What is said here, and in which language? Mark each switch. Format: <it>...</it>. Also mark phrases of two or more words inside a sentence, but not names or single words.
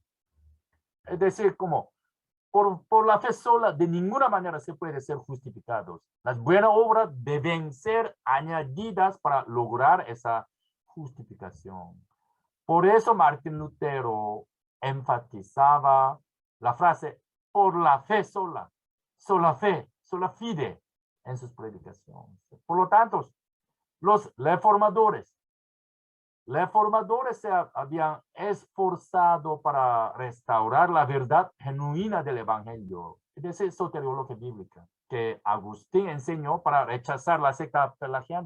<es>Es decir, como por la fe sola de ninguna manera se puede ser justificados. Las buenas obras deben ser añadidas para lograr esa justificación. Por eso Martín Lutero enfatizaba la frase por la fe sola, sola fe,</es> <la>sola fide</la> <es>en sus predicaciones. Por lo tanto, los reformadores se habían esforzado para restaurar la verdad genuina del evangelio, es decir, soteriología bíblica, que Agustín enseñó para rechazar la secta pelagiana.</es>